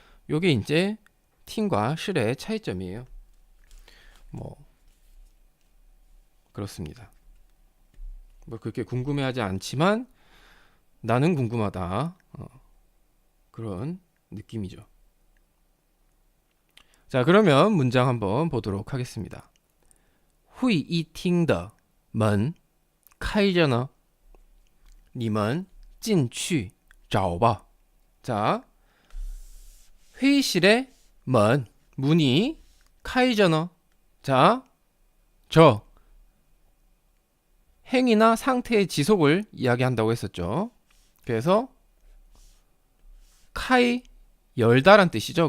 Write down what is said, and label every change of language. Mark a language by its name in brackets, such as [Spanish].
[Korean] 요게 이제 팅과 실의 차이점이에요. 뭐 그렇습니다. 뭐 그렇게 궁금해하지 않지만 나는 궁금하다. 그런 느낌이죠. 자, 그러면 문장 한번 보도록 하겠습니다. [Chinese] 会议厅的门开着呢，你们进去找吧. [Korean] 자, 회의실의 문이 [Chinese] 开着呢. [Korean] 자, 저 행위나 상태의 지속을 이야기한다고 했었죠. 그래서 카이 열다란 뜻이죠.